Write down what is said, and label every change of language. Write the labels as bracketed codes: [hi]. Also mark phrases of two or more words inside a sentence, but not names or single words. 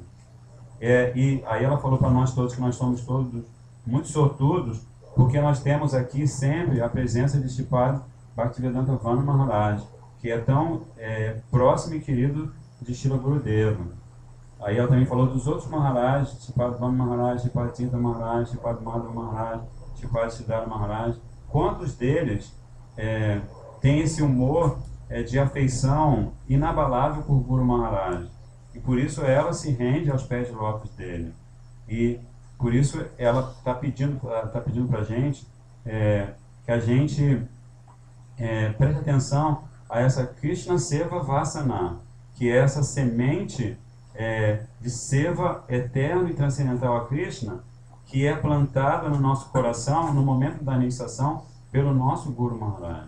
[pt] E aí ela falou para nós todos que nós somos todos muito sortudos, porque nós temos aqui sempre a presença de Sripad Bhaktivedanta Vana Maharaj, que é tão próximo e querido de Srila Gurudeva. Aí ela também falou dos outros Maharaj, Sripad Vana Maharaj, Sripad Tirtha Maharaj, Sripad Madhava Maharaj, Sripad Siddhara Maharaj. Quantos deles têm esse humor de afeição inabalável por Guru Maharaj? E por isso ela se rende aos pés de lótus dele. E por isso ela está pedindo para a gente que a gente preste atenção a essa [sa] Krishna Seva Vasana, [pt] que é essa semente de seva eterno e transcendental a Krishna, que é plantada no nosso coração no momento da iniciação pelo nosso Guru Maharaj.